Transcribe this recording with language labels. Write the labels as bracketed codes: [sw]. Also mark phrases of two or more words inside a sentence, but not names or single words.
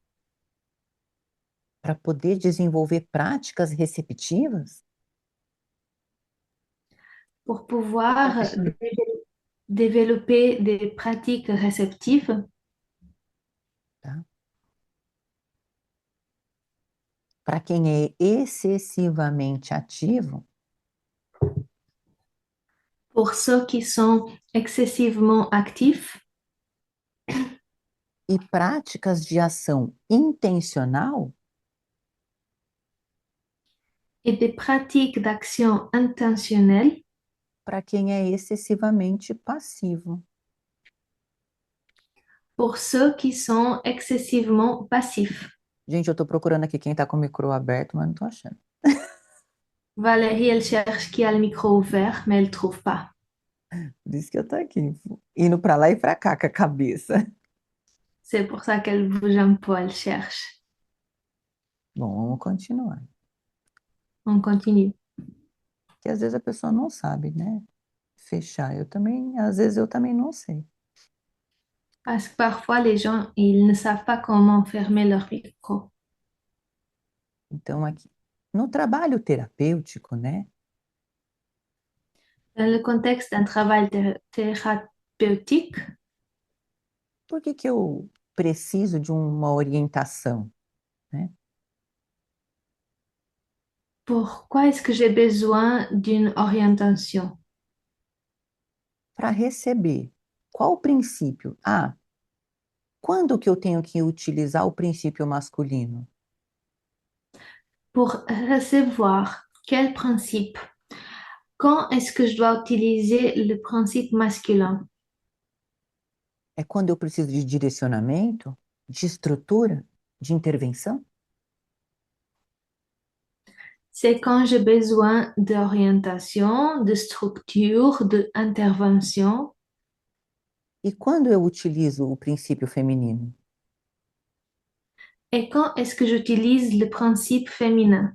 [pt] Para poder desenvolver práticas receptivas? [fr] Pour pouvoir développer des pratiques réceptives, [pt] Tá? Para quem é excessivamente ativo, [fr] pour ceux qui sont excessivement actifs, [pt] e práticas de ação intencional, [fr] et des pratiques d'action intentionnelle, [pt] para quem é excessivamente passivo. [fr] pour ceux qui sont excessivement passifs. [pt] Gente, eu estou procurando aqui quem está com o micro aberto, mas não estou achando. [fr] Valérie, elle cherche qui a le micro ouvert, mais elle ne trouve pas. [pt] Por isso que eu estou aqui, indo para lá e para cá com a cabeça. [fr] C'est pour ça qu'elle bouge un peu, elle cherche. [pt] Bom, vamos continuar. [fr] On continue. [pt] Porque às vezes a pessoa não sabe, né? Fechar. Eu também, às vezes eu também não sei. [fr] Parce que parfois, les gens, ils ne savent pas comment fermer leur micro. [pt] Então, aqui, no trabalho terapêutico, né? [fr] Dans le contexte d'un travail thérapeutique, [pt] Por que que eu preciso de uma orientação, né? [fr] pourquoi est-ce que j'ai besoin d'une orientation? [pt] Para receber. Qual o princípio? Ah, Quando que eu tenho que utilizar o princípio masculino? [fr] Pour recevoir quel principe? Quand est-ce que je dois utiliser le principe masculin? [pt] É quando eu preciso de direcionamento, de estrutura, de intervenção? [fr] C'est quand j'ai besoin d'orientation, de structure, d'intervention. [pt] E quando eu utilizo o princípio feminino? [fr] Et quand est-ce que j'utilise le principe féminin?